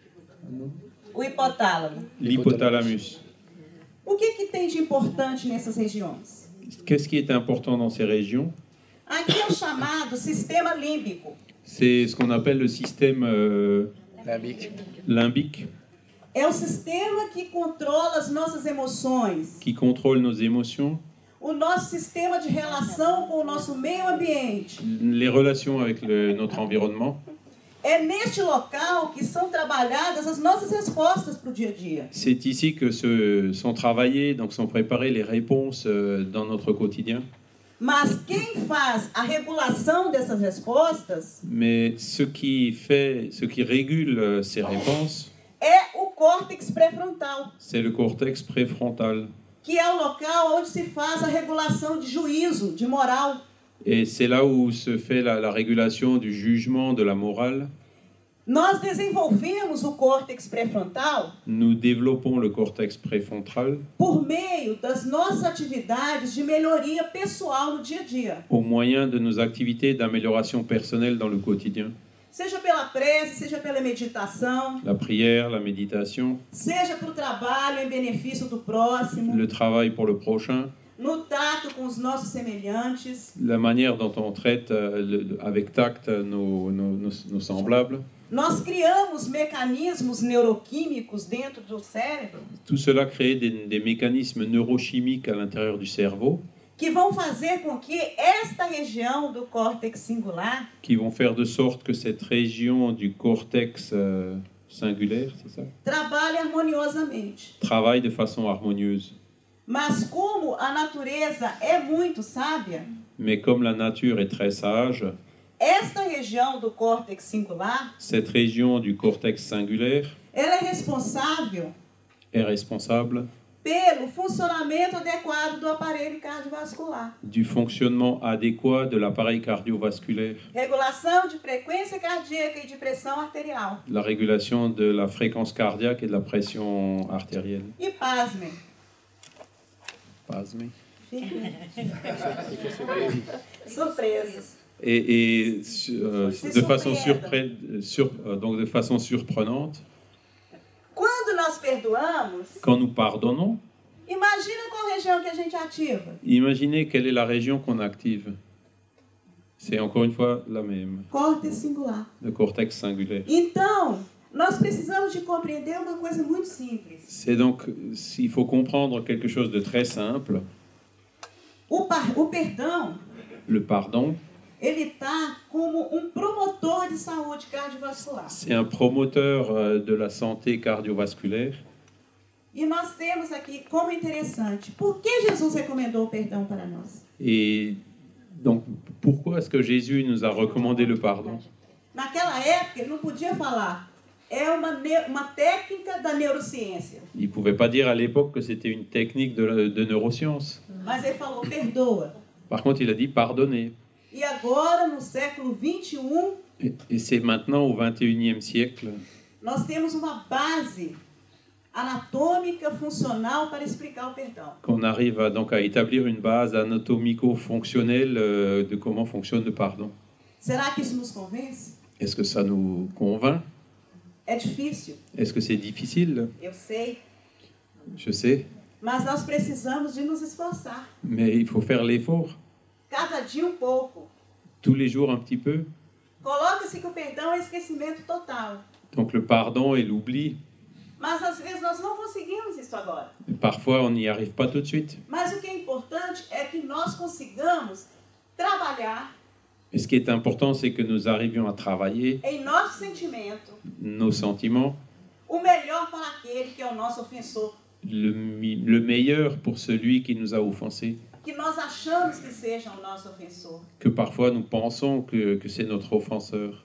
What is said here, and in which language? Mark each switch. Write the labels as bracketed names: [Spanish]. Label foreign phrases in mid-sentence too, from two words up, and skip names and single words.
[Portuguese] O hipotálamo. [French] l'hypothalamus. [Portuguese] O que tem de importante nessas regiões? [French] Qu'est-ce qui est important dans ces régions? [Portuguese] Aqui é o chamado sistema límbico. [French] C'est ce qu'on appelle le système limbique, [Portuguese] É o sistema que controla as nossas emoções, [French] qui contrôle nos émotions, [Portuguese] o nosso sistema de relação com o nosso meio ambiente. [French] les relations avec notre environnement. [Portuguese] É neste local que são trabalhadas as nossas respostas para o dia a dia. [French] C'est ici que sont travaillées, donc sont préparées les réponses dans notre quotidien. [Portuguese] Mas quem faz a regulação dessas respostas [French] Mais ce qui régule ces réponses, [Portuguese] é o córtex pré-frontal, [French] c'est le cortex préfrontal. [Portuguese] que é o local onde se faz a regulação de juízo, de moral. [French] Et c'est là où se fait la régulation du jugement, de la morale. [Portuguese] Nós desenvolvemos o córtex pré-frontal [French] Nous développons le cortex préfrontal [Portuguese] por meio das nossas atividades de melhoria pessoal no dia a dia. [French] au moyen de nos activités d'amélioration personnelle dans le quotidien. [Portuguese] Seja pela prece, seja pela meditação, [French] La prière, la méditation, [Portuguese] seja para o trabalho em benefício do próximo. [French] le travail pour le prochain. [Portuguese] no tato com os nossos semelhantes. [French] la manière dont on traite avec tact nos semblables. [Portuguese] Nós criamos mecanismos neuroquímicos dentro do cérebro [French] Tout cela crée des mécanismes neurochimiques à l'intérieur du cerveau [Portuguese] que vão fazer com que esta região do córtex singular [French] qui vont faire de sorte que cette région du cortex singulaire, c'est ça, [Portuguese] trabalhe harmoniosamente. [French] travaille de façon harmonieuse. [Portuguese] Mas como a natureza é muito sábia, [French] Mais comme la nature est très sage, [Portuguese] esta região do córtex singular, [French] cette région du cortex singulaire [Portuguese] ela é responsável [French] est responsable [Portuguese] pelo funcionamento adequado do aparelho cardiovascular. [French] du fonctionnement adéquat de l'appareil cardiovasculaire, [Portuguese] Regulação de frequência cardíaca e de pressão arterial. [French] la régulation de la fréquence cardiaque et de la pression artérielle. [Portuguese] E pasmem, [French] Pasmé. [Portuguese] surpresas. [French] Et C'est de façon surprenant. donc de façon surprenante, [Portuguese] Quando nós perdoamos, [French] quand nous pardonnons, [Portuguese] imagina qual região que a gente ativa. [French] imaginez quelle est la région qu'on active. C'est encore une fois la même, [Portuguese] Córtex singular. [French] le cortex singulaire. [Portuguese] Então, nós precisamos de compreender uma coisa muito simples. [French] C'est donc, il faut comprendre quelque chose de très simple. [Portuguese] O perdão, [French] Le pardon, [Portuguese] ele está como promotor de saúde cardiovascular. [French] c'est un promoteur de la santé cardiovasculaire. [Portuguese] E nós temos aqui como interessante, por que Jesus recomendou o perdão para nós? [French] Et donc, pourquoi est-ce que Jésus nous a recommandé le pardon? [Portuguese] Naquela época, ele não podia falar. É uma técnica da neurociência. [French] Il ne pouvait pas dire à l'époque que c'était une technique de neurosciences. [Portuguese] Mas ele falou, perdoa. [French] Par contre, il a dit pardonner. [Portuguese] E agora, no século 21, [French] Et c'est maintenant, au XXIe siècle, [Portuguese] nós temos uma base anatômica, funcional para explicar o perdão. [French] qu'on arrive donc à établir une base anatomico-fonctionnelle de comment fonctionne le pardon. [Portuguese] Será que isso nos convence? [French] Est-ce que ça nous convainc? [Portuguese] É difícil, [French] Est-ce que c'est difficile? [Portuguese] eu sei. [French] Je sais, [Portuguese] Mas nós precisamos de nos esforçar. [French] mais il faut faire l'effort. [Portuguese] Cada dia pouco. [French] Tous les jours un petit peu. [Portuguese] Coloca-se que o perdão é esquecimento total. [French] Donc le pardon et l'oubli, [Portuguese] Mas às vezes nós não conseguimos isso agora. [French] parfois on n'y arrive pas tout de suite. [Portuguese] Mas o que é importante é que nós consigamos trabalhar [French] Et ce qui est important, c'est que nous arrivions à travailler [Portuguese] em nosso sentimento [French] nos sentiments, [Portuguese] o melhor para aquele que é o nosso ofensor. [French] le meilleur pour celui qui nous a offensés. [Portuguese] Que nós achamos que seja o nosso ofensor. [French] Que parfois nous pensons que c'est notre offenseur.